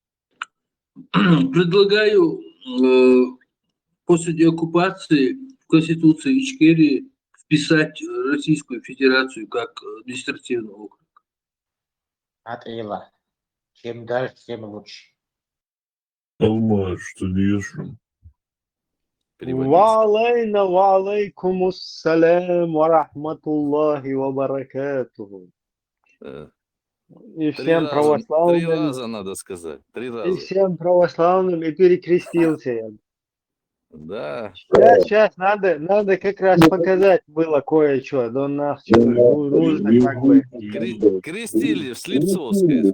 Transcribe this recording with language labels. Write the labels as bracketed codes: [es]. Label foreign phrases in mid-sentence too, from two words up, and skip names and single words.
[ru] Предлагаю после деоккупации в Конституции Ичкерии вписать Российскую Федерацию как административный округ. Атила. Чем дальше, тем лучше. Алмаз, что делаешь? [ar] وعليكم السلام ورحمة الله وبركاته. [ru] И всем Три православным, раза надо сказать. 3 и раза. всем православным, и перекрестился я. Да. Сейчас надо как раз показать было кое-что. Да нужно как бы. Крестили в Слепцовской.